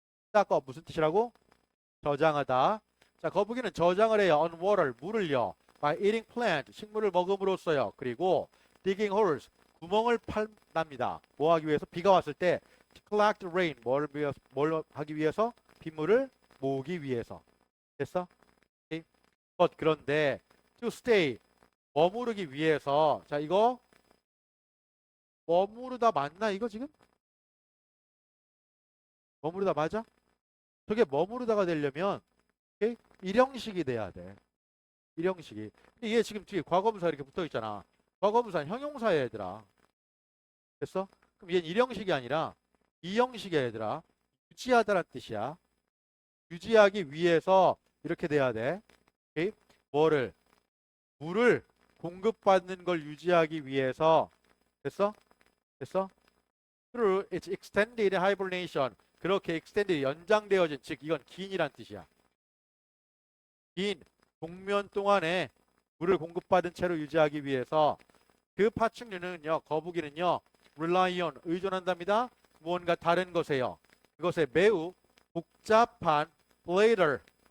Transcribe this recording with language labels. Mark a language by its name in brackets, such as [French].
[Korean] stock up 무슨 뜻이라고? 저장하다. 자, 거북이는 저장을 해요. [English] on water, [Korean] 물을요. [English] by eating plant, [Korean] 식물을 먹음으로써요. 그리고 [English] digging holes, [Korean] 구멍을 판답니다. 뭐 하기 위해서? 비가 왔을 때 [English] collect rain, [Korean] 뭘 하기 위해서? 빗물을 모으기 위해서. 됐어? 오케이? 그런데 [English] to stay, [Korean] 머무르기 위해서. 자, 이거 머무르다 맞나 이거 지금? 머무르다 맞아? 저게 머무르다가 되려면 오케이? 일형식이 돼야 돼. 일형식이. 근데 얘 지금 뒤에 과거분사 이렇게 붙어 있잖아. 과거분사는 형용사야 얘들아. 됐어? 그럼 얘는 일형식이 아니라 이형식이야 얘들아. 유지하다란 뜻이야. 유지하기 위해서 이렇게 돼야 돼. 오케이? 뭐를? 물을 공급받는 걸 유지하기 위해서. 됐어? 됐어? [English] Through its extended hibernation. [Korean] 그렇게 extended 연장되어진, 즉 이건 긴이란 뜻이야. 긴 동면 동안에 물을 공급받은 채로 유지하기 위해서 그 파충류는요, 거북이는요, rely on, 의존한답니다. 무언가 다른 것에요. 그것에 매우 복잡한 bladder.